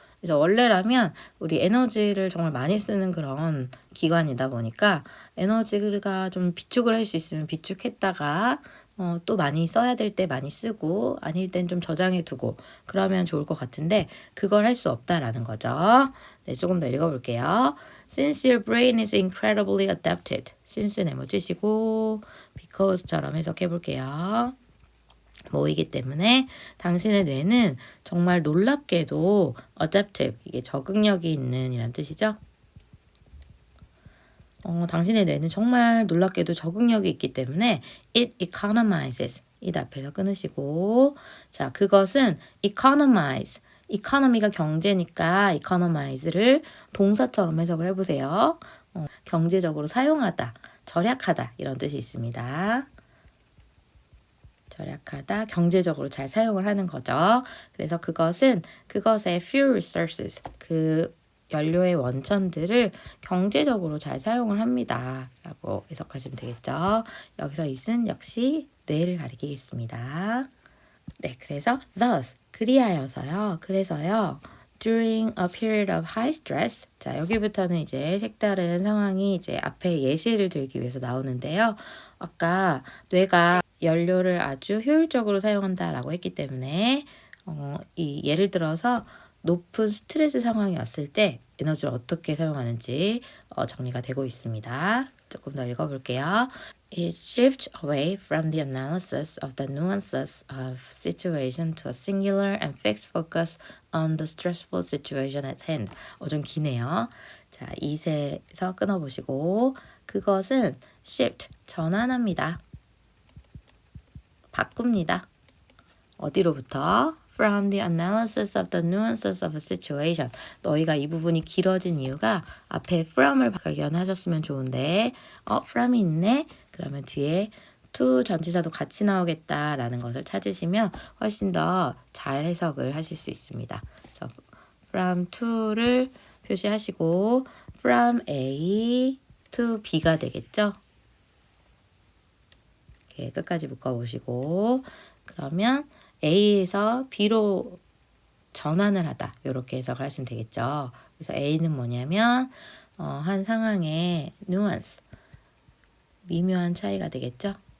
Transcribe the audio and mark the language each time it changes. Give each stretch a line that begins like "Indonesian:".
Korean: 그래서 원래라면 우리 에너지를 정말 많이 쓰는 그런 기관이다 보니까 에너지가 좀 비축을 할 수 있으면 비축했다가 또 많이 써야 될 때 많이 쓰고 아닐 땐 좀 저장해 두고 그러면 좋을 것 같은데 그걸 할 수 없다라는 거죠. 네, 조금 더 읽어볼게요.
English: Since your brain is incredibly adapted.
Korean: since 네모 찌시고 because처럼 해석해 볼게요. 뭐이기 때문에 당신의 뇌는 정말 놀랍게도 adaptive, 이게 적응력이 있는 이란 뜻이죠. 당신의 뇌는 정말 놀랍게도 적응력이 있기 때문에
English: it economizes,
Korean: 이 앞에서 끊으시고 자 그것은 economize, economy가 경제니까 economize를 동사처럼 해석을 해보세요. 경제적으로 사용하다, 절약하다 이런 뜻이 있습니다. 절약하다, 경제적으로 잘 사용을 하는 거죠. 그래서 그것은 그것의
English: fuel resources,
Korean: 그 연료의 원천들을 경제적으로 잘 사용을 합니다. 라고 해석하시면 되겠죠. 여기서 it은 역시 뇌를 가리키겠습니다. 네, 그래서 thus, 그리하여서요. 그래서요.
English: during a period of high stress.
Korean: 자, 여기부터는 이제 색다른 상황이 이제 앞에 예시를 들기 위해서 나오는데요. 아까 뇌가 연료를 아주 효율적으로 사용한다라고 했기 때문에 이 예를 들어서 높은 스트레스 상황이 왔을 때 에너지를 어떻게 사용하는지 정리가 되고 있습니다. 조금 더 읽어볼게요.
English: It shifts away from the analysis of the nuances of situation to a singular and fixed focus on the stressful situation at hand.
Korean: 좀 기네요. 자, 이세에서 끊어보시고 그것은 shift, 전환합니다. 바꿉니다. 어디로부터?
English: From the analysis of the nuances of a situation.
Korean: 너희가 이 부분이 길어진 이유가 앞에 from을 발견하셨으면 좋은데 from이 있네? 그러면 뒤에 to 전치사도 같이 나오겠다라는 것을 찾으시면 훨씬 더 잘 해석을 하실 수 있습니다. 그래서 from to를 표시하시고 from A to B가 되겠죠? 이렇게 끝까지 묶어보시고 그러면 A에서 B로 전환을 하다 이렇게 해석을 하시면 되겠죠. 그래서 A는 뭐냐면 한 상황의 nuance, 미묘한 차이가 되겠죠.